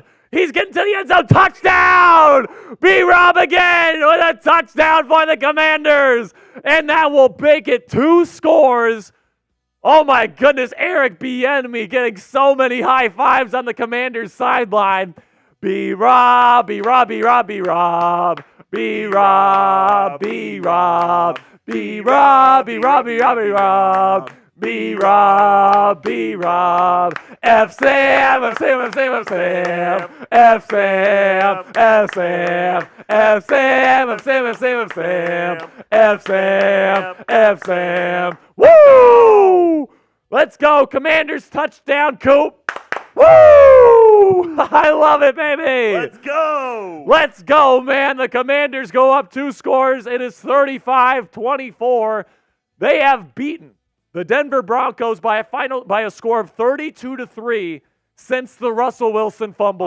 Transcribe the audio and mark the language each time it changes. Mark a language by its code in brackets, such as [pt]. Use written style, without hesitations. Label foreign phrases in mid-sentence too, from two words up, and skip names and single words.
[en] He's getting to the end zone. Touchdown! B-Rob again with a touchdown for the Commanders. And that will make it 2 scores. Oh my goodness, Eric Bieniemy getting so many high fives on the Commanders sideline. B-Rob, B-Rob, B-Rob, B-Rob. B-Rob, B-Rob, B-Rob, B-Rob, B-Rob, B-Rob. B-Rob, B-Rob, F-Sam, F-Sam, F-Sam, F-Sam, F-Sam, F-Sam, F-Sam, F-Sam, F-Sam, F-Sam, F-Sam, F-Sam. Woo! Let's go, Commanders touchdown, Coop. Woo! I love it, baby. Let's go. Let's go, man. The Commanders go up 2 scores. It is 35-24. They have beaten the Denver Broncos by a score of 32-3 since the Russell Wilson fumble.